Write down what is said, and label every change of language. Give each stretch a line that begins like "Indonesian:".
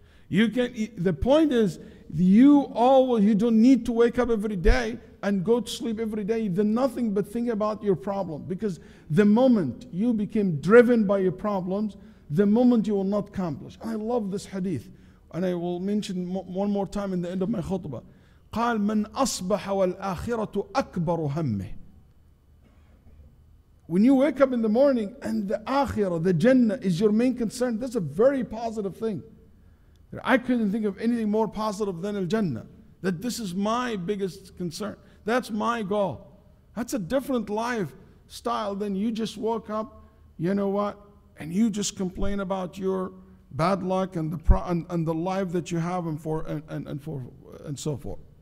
English: You can, the point is, you don't need to wake up every day and go to sleep every day. You do nothing but think about your problem. Because the moment you became driven by your problems, the moment you will not accomplish. And I love this hadith, and I will mention one more time in the end of my khutbah.
Arabic: قال من أصبح والآخرة أكبر همه.
English: When you wake up in the morning and the akhirah, the Jannah is your main concern, that's a very positive thing. I couldn't think of anything more positive than Al-Jannah. That this is my biggest concern. That's my goal. That's a different lifestyle than you just woke up, you know what, and you just complain about your bad luck and the life that you have and so forth.